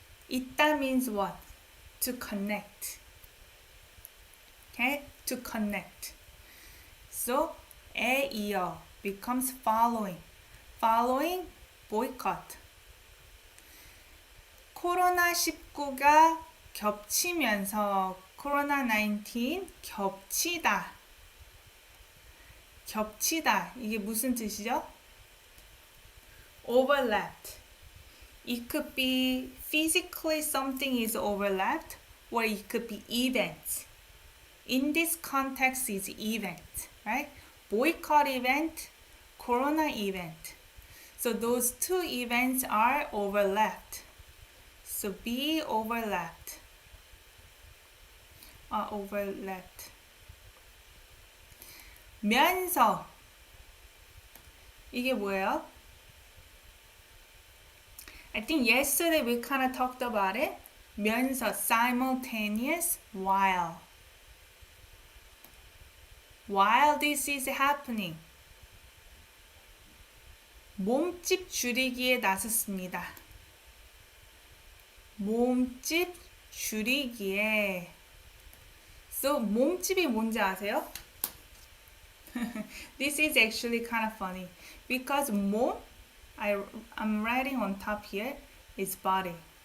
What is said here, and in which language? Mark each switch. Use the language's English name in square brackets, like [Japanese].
[English] 있다 means what? To connect. Okay? To connect. So, 에 이어 becomes following. Following, boycott. [Korean] 코로나19가 겹치면서 코로나19 겹치다. 겹치다. 이게 무슨 뜻이죠? [English] overlapped. It could be physically something is overlapped, or it could be events. In this context is event, right? Boycott event, corona event. So those two events are overlapped. So be overlapped. Overlapped. [Korean] 면서. 이게 뭐예요? [English] I think yesterday we kind of talked about it. 면서, simultaneous, while. While this is happening. [Korean] 몸집 줄이기에 나섰습니다. 몸집 줄이기에. So, 몸집이 뭔지 아세요? [English] This is actually kind of funny. Because 몸, I'm writing on top here, is body.